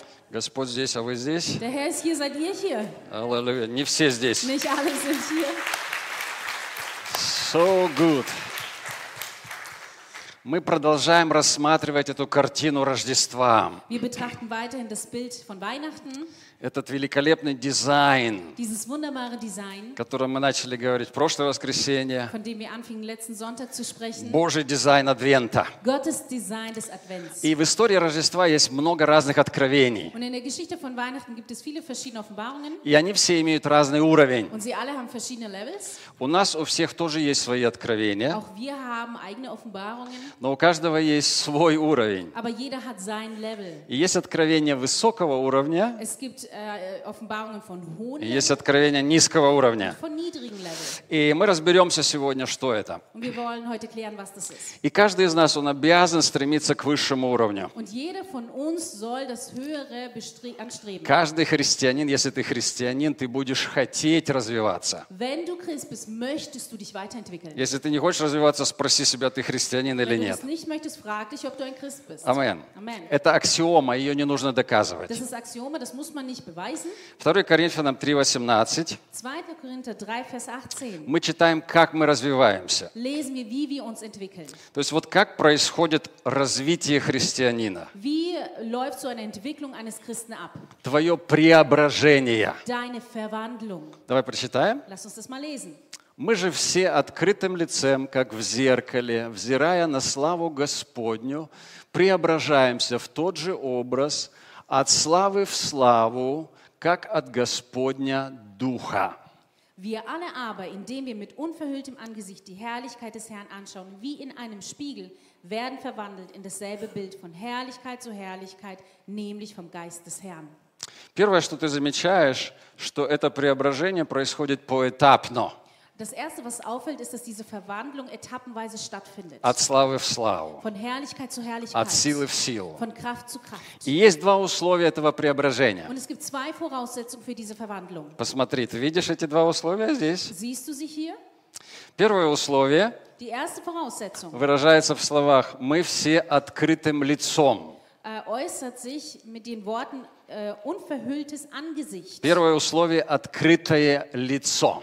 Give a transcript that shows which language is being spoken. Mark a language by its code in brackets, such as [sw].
[ru] Господь здесь, а вы здесь? Аллилуйя. Не все здесь. [en] So good. [ru] Мы продолжаем рассматривать эту картину Рождества. [de] Wir betrachten weiterhin das Bild von Weihnachten. [ru] Этот великолепный дизайн, [de] dieses wunderbare Design, [ru] который мы начали говорить в прошлое воскресенье, [de] von dem wir anfingen, letzten Sonntag zu sprechen, [ru] Божий дизайн Адвента. [de] Gottes Design des Advents. [ru] И в истории Рождества есть много разных откровений. [de] Und in der Geschichte von Weihnachten gibt es viele verschiedene Offenbarungen. [ru] И они все имеют разный уровень. [de] Und sie alle haben verschiedene Levels. [ru] У нас у всех тоже есть свои откровения. [de] Auch wir haben eigene Offenbarungen. [ru] Но у каждого есть свой уровень. [de] Aber jeder hat sein Level. [ru] И есть откровения высокого уровня. [de] Es gibt Offenbarungen von hohen Level. [ru] Есть откровения низкого уровня. [de] Von niedrigen Level. [ru] И мы разберемся сегодня, что это. [de] Und wir wollen heute klären, was das ist. [ru] И каждый из нас, он обязан стремиться к высшему уровню. [de] Und jeder von uns soll das höhere anstreben. [ru] Каждый христианин, если ты христианин, ты будешь хотеть развиваться. [de] Wenn du Christ bist, möchtest du dich weiterentwickeln. [ru] Если ты не хочешь развиваться, спроси себя, ты христианин или нет. [de] Wenn du nicht möchtest, frag dich, ob du ein Christ bist. Amen. Amen. [ru] Это аксиома, ее не нужно доказывать. [de] Das ist Axioma, das muss man nicht beweisen. [ru] 2 Коринфянам 3:18. [de] 2 Korinther 3, Vers 18. [ru] Мы читаем, как мы развиваемся. [de] Lesen wir, wie wir uns entwickeln. [ru] То есть вот как происходит развитие христианина. [de] Wie läuft so eine Entwicklung eines Christen ab? [ru] Твое преображение. [de] Deine Verwandlung. [ru] Давай прочитаем. [de] Lass uns das mal lesen. [ru] Мы же все открытым лицем, как в зеркале, взирая на славу Господню, преображаемся в тот же образ от славы в славу, как от Господня Духа. [de] Wir alle aber, indem wir mit unverhülltem Angesicht die Herrlichkeit des Herrn anschauen, wie in einem Spiegel, werden verwandelt in dasselbe Bild von Herrlichkeit zu Herrlichkeit, nämlich vom Geist des Herrn. [ru] Первое, что ты замечаешь, что это преображение происходит поэтапно. [de] Das Erste, was auffällt, ist, dass diese Verwandlung etappenweise stattfindet. [ru] От славы в славу. [de] Von Herrlichkeit zu Herrlichkeit. [ru] От силы в силу. [de] Von Kraft zu Kraft. [ru] И есть два условия этого преображения. [de] Und es gibt zwei Voraussetzungen für diese Verwandlung. [ru] Посмотри, ты видишь эти два условия здесь? [de] Siehst du sie hier? [ru] Первое условие. [de] Die erste Voraussetzung. [ru] Выражается в словах: мы все открытым лицом. [de] Äußert sich mit den Worten unverhülltes Angesicht. [ru] Первое условие – открытое лицо.